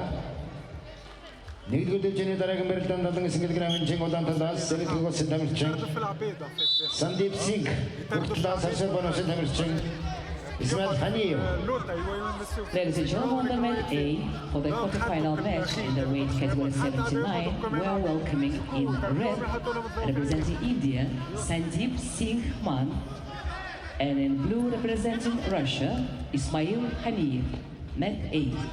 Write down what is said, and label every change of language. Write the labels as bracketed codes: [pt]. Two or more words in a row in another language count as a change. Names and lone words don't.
[mn] Нэгдүгээр дэвжээний дараагийн барилдаанд 79 кг-ийн жин улаан талаас Сэрэтгэг улсын тамирчин Сандип Синг, уг талаас Азербайджан улсын тамирчин Исмаил Ханиев. [en] Ladies and gentlemen, on the mat A, for the quarterfinal match in the weight category 79, we are welcoming in red, representing India, Sandeep Singh Man, and in blue, representing Russia, Ismail Haniyev, mat 8.